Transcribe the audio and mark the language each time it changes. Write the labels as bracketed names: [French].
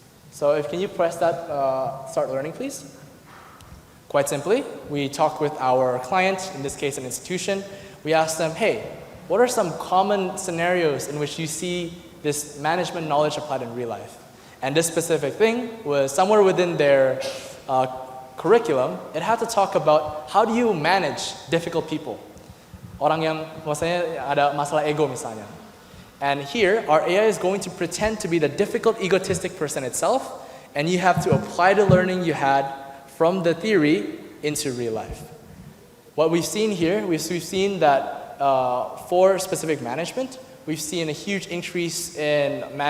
[English] So can you press that start learning, please? Quite simply, we talked with our client, in this case an institution. We asked them, hey, what are some common scenarios in which you see this management knowledge applied in real life? And this specific thing was somewhere within their curriculum. It had to talk about how do you manage difficult people. [Indonesian] Orang yang maksudnya ada masalah ego misalnya. [English] And here, our AI is going to pretend to be the difficult, egotistic person itself, and you have to apply the learning you had from the theory into real life. What we've seen here, we've seen that for specific management, we've seen a huge increase in